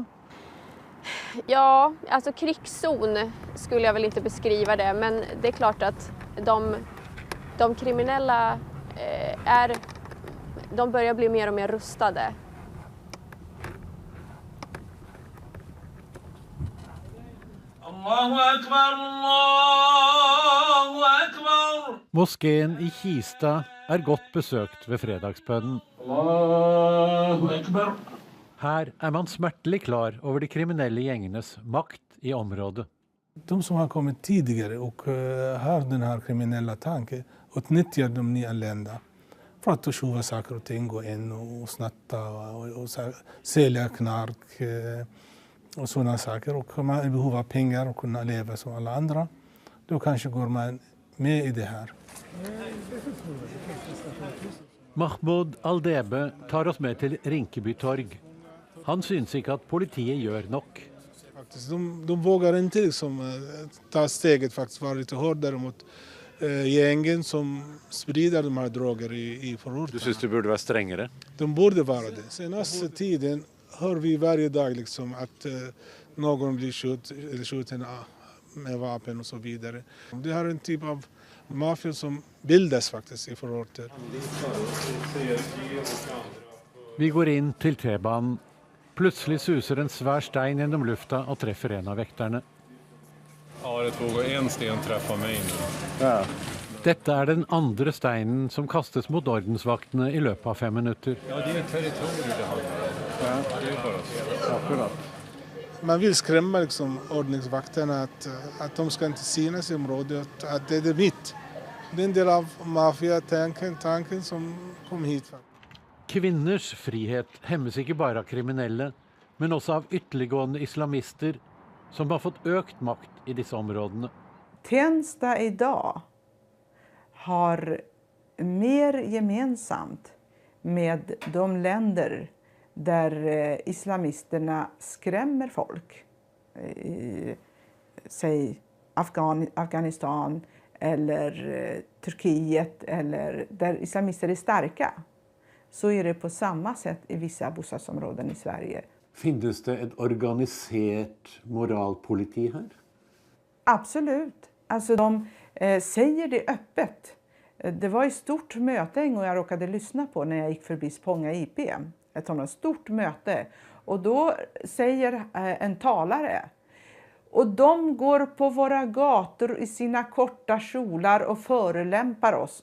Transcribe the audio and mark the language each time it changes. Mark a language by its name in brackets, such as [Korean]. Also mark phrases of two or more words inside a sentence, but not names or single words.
[Swedish] Ja, alltså krigszon skulle jag väl inte beskriva det, men det är klart att de kriminella de börjar bli mer och mer rustade. [Norwegian] Moskeen i Kista er godt besøkt ved fredagsbønnen. Her er man smertelig klar over de kriminelle gjengenes makt i området. [Swedish] De som har kommit tidigare och har den här kriminella tanken utnyttjar de nyanlända för att tjuva saker och ting, gå in och snatta och sälja knark och sådana saker. Och man har behov av pengar och kunna leva som alla andra. Då kanske går man med i det här. [Norwegian] Mahmoud Aldebe tar oss med til Rinkeby torg. Han syns ikke at politiet gjør nok. [Swedish] De vågar inte liksom ta steget, faktiskt vara lite hårdare mot gängen som sprider de här droger i förorten. [Norwegian] Du syns det burde være strengere? [Swedish] De borde vara det. Senaste tiden hör vi varje dag liksom att någon blir skjuten med vapen och så vidare. Det här är en typ av mafia som bildas faktiskt i förorter. [Norwegian] Vi går inn til T-banen. Plutselig suser en svær stein gjennom lufta og treffer en av vekterne. Ja, det tog en sten treffa meg nå. Ja. Dette er den andre steinen som kastes mot ordensvaktene i løpet av 5 minutter. Ja, det er territoriet det har. Ja, det er bare så. Akkurat. [Swedish] Man vill skrämma liksom ordningsvakterna att de ska inte synas i området, att det är mitt. Det är en del av mafia-tanken som kom hit. [Norwegian] Kvinners frihet hemmes ikke bare av kriminelle, men også av ytterliggående islamister som har fått økt makt i disse områdene. [Swedish] Tensta idag har mer gemensamt med de länder där islamisterna skrämmer folk. Säg Afghanistan eller Turkiet, eller där islamister är starka. Så är det på samma sätt i vissa bostadsområden i Sverige. [Norwegian] Finnes det et organisert moralpoliti her? [Swedish] Absolut. Alltså de säger det öppet. Det var ett stort möte en gång jag råkade lyssna på när jag gick förbi Spånga IP. Ett stort möte. Och då säger en talare: och de går på våra gator i sina korta kjolar och förelämpar oss.